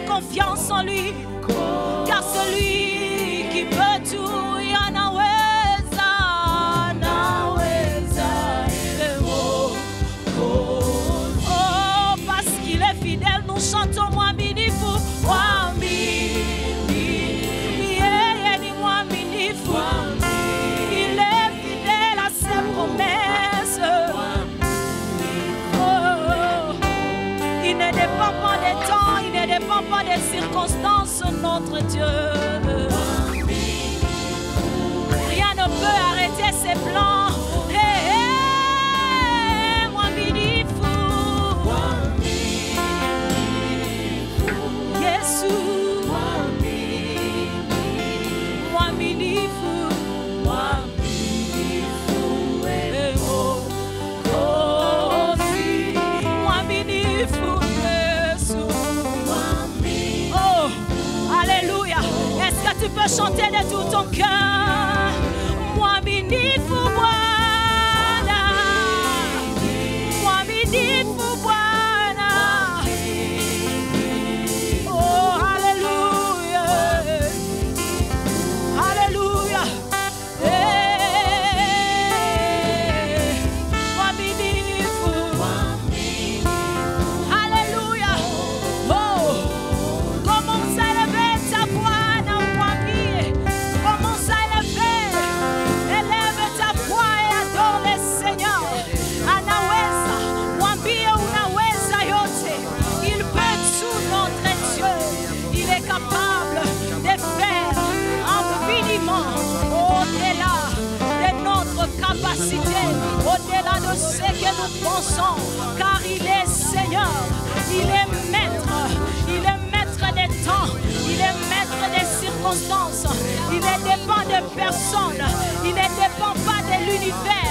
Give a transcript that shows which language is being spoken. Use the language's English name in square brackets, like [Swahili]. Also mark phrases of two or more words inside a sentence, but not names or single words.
[French] confiance en lui. Car celui qui peut tout, [Swahili] yanaweza, naweza. [French] Oh, parce qu'il est fidèle, nous chantons [Swahili] mwaminifu, mwaminifu, yeye ni mwaminifu. [French] Il est fidèle à ses promesses. Oh, il ne dépend pas des temps, il ne dépend pas des circonstances, notre Dieu. Rien ne peut arrêter ses plans. [Swahili] Mwaminifu, Yesu, mwaminifu, mwaminifu, Yesu. [French] Oh, alléluia. Est-ce que tu peux chanter de tout ton cœur? [Swahili] Mwaminifu Bwana, mwaminifu Bwana. [French] Oh, alléluia, alléluia. [Swahili] Mwaminifu, [French] alléluia. Oh, commence à élever ta voix, [Swahili] na mwambie. [French] Commence à élever. Élève ta voix et adore le Seigneur. [Swahili] Anaweza, mwambie unaweza yote. [French] Il peut tout, notre Dieu. Il est capable de faire infiniment au-delà de notre capacité, au-delà de ce que nous pensons, car il est Seigneur, il est maître des temps, il est maître des circonstances, il ne dépend de personne, il ne dépend pas de l'univers.